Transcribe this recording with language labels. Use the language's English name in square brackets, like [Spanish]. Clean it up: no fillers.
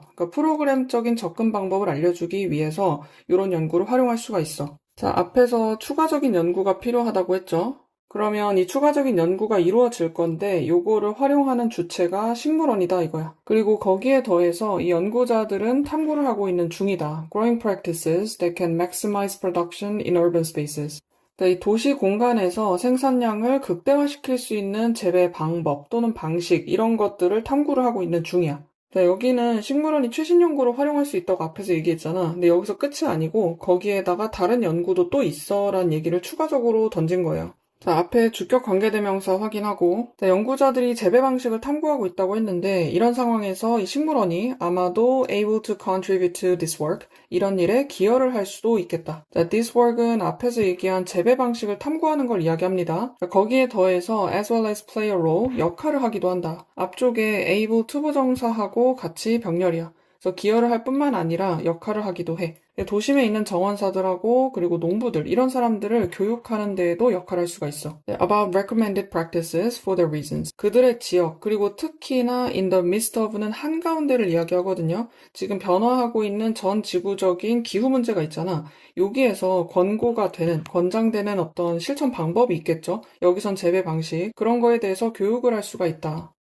[Korean] 그러니까 프로그램적인 접근 방법을 알려주기 위해서 이런 연구를 활용할 수가 있어. 자, 앞에서 추가적인 연구가 필요하다고 했죠. 그러면 이 추가적인 연구가 이루어질 건데 요거를 활용하는 주체가 식물원이다 이거야. 그리고 거기에 더해서 이 연구자들은 탐구를 하고 있는 중이다. [English] Growing practices that can maximize production in urban spaces. [Korean] 이 도시 공간에서 생산량을 극대화시킬 수 있는 재배 방법 또는 방식 이런 것들을 탐구를 하고 있는 중이야. 자, 여기는 식물원이 최신 연구로 활용할 수 있다고 앞에서 얘기했잖아. 근데 여기서 끝이 아니고 거기에다가 다른 연구도 또 있어 라는 얘기를 추가적으로 던진 거예요. 자, 앞에 주격 관계대명사 확인하고 자, 연구자들이 재배 방식을 탐구하고 있다고 했는데 이런 상황에서 이 식물원이 아마도 [English] able to contribute to this work [Korean] 이런 일에 기여를 할 수도 있겠다. 자, [English] this work [Korean] 은 앞에서 얘기한 재배 방식을 탐구하는 걸 이야기합니다. 자, 거기에 더해서 [English] as well as play a role [Korean] 역할을 하기도 한다. 앞쪽에 able to 부정사하고 같이 병렬이야. 그래서 기여를 할 뿐만 아니라 역할을 하기도 해. 도심에 있는 정원사들하고 그리고 농부들 이런 사람들을 교육하는 데에도 역할을 할 수가 있어. [English] About recommended practices for their reasons. [Korean] 그들의 지역 그리고 특히나 [English] in the midst of [Korean] 는 한가운데를 이야기하거든요. 지금 변화하고 있는 전 지구적인 기후 문제가 있잖아. 여기에서 권고가 되는, 권장되는 어떤 실천 방법이 있겠죠. 여기선 재배 방식 그런 거에 대해서 교육을 할 수가 있다.